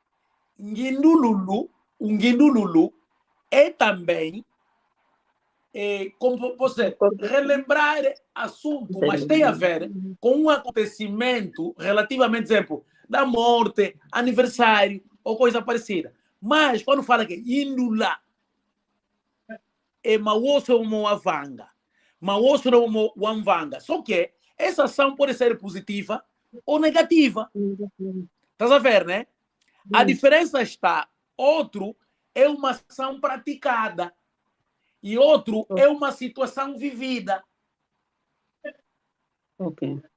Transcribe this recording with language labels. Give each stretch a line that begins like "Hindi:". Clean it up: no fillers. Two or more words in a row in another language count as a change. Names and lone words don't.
Portuguese: Ngindululu é também como você relembrar assunto, mas tem a ver com um acontecimento relativamente, exemplo, da morte, aniversário ou coisa parecida. Mas quando fala que Indula é
Umbundu: mawoso moavanga, mawoso moavanga,
Portuguese: só que essa ação pode ser positiva ou negativa. Estás a ver, né? A diferença está, outro é uma ação praticada e outro é uma situação vivida. Ok.